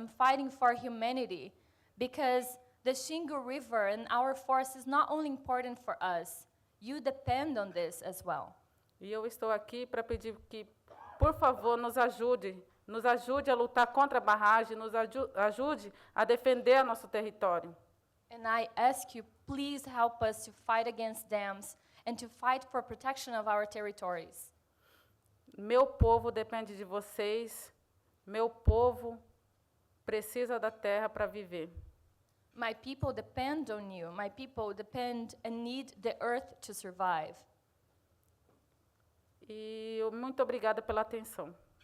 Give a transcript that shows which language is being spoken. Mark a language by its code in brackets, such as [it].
[en] I'm fighting for humanity because the Xingu River and our forest is not only important for us. You depend on this as well. [pt] E eu estou aqui para pedir que, por favor, nos ajude a lutar contra a barragem, nos ajude a defender nosso território. [en] And I ask you, please help us to fight against dams and to fight for protection of our territories. [pt] Meu povo depende de vocês. Meu povo precisa da terra para viver. [en] My people depend on you. My people depend and need the earth to survive. [pt] E muito obrigada pela atenção.